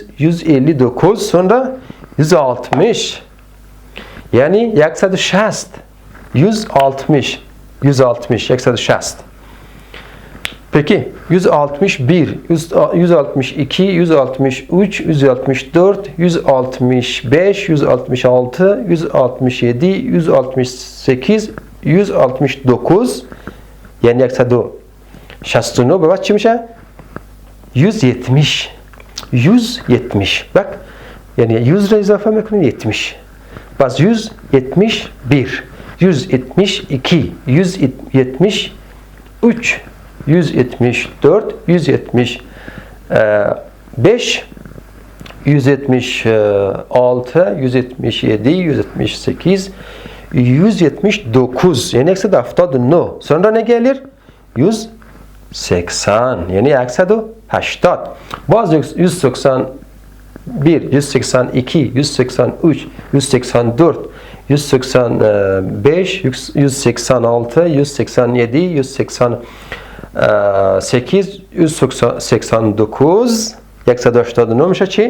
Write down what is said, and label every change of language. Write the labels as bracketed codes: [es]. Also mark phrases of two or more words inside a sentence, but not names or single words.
[tr] 159 sonra 160 yani 160 160 160 peki 161 162 163 164 165 166 167 168 169 yani 170 69 [fa] به بعد چی میشه؟ 170. 170 بک یعنی 100 را اضافه میکنیم 70. پس 171 172 173 174 175 176 177 178 179 یعنی 179 [tr] sonra ne gelir? [fa] 180 yani 180 باز 181 182 183 184 185 186 187 188 189 189 میشه چی؟